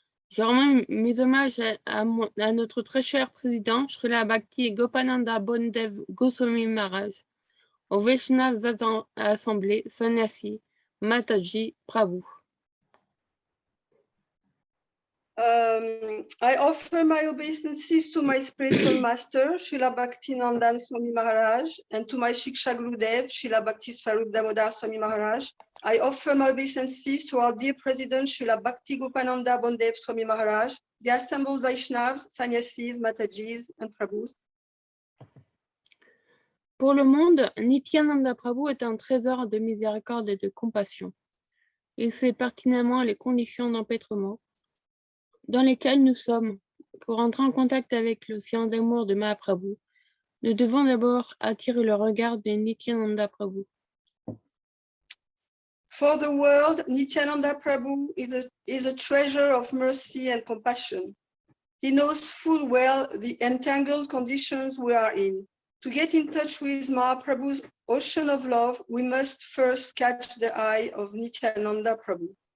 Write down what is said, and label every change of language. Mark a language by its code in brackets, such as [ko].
[fr] Je rends mes hommages à notre très cher président, Srila Bhakti Gopananda Bondev Goswami Maharaj, au Vaishnava Assemblée, Sannyasi, Mataji, Prabhu. [en] I offer my obeisances to my spiritual master, Srila Bhaktinandan Swami Maharaj, and to my Shiksha Gurudev, Srila Bhakti Swarup Damodar Swami Maharaj. I offer my obeisances to our dear President, Srila Bhakti Gopananda Bondev Swami Maharaj, the assembled Vaishnavas, Sannyasis, Matajis, and Prabhus. [fr] Pour le monde, Nityananda Prabhu est un trésor de miséricorde et de compassion. Il sait pertinemment les conditions d'empêtrement dans lesquelles nous sommes. Pour entrer en contact avec l'océan d'amour de Mahaprabhu, nous devons d'abord attirer le regard de Nityananda Prabhu. [en] For the world, Nityananda Prabhu is a treasure of mercy and compassion. He knows full well the entangled conditions we are in. To get in touch with Mahaprabhu's ocean of love, we must first catch the eye of Nityananda Prabhu.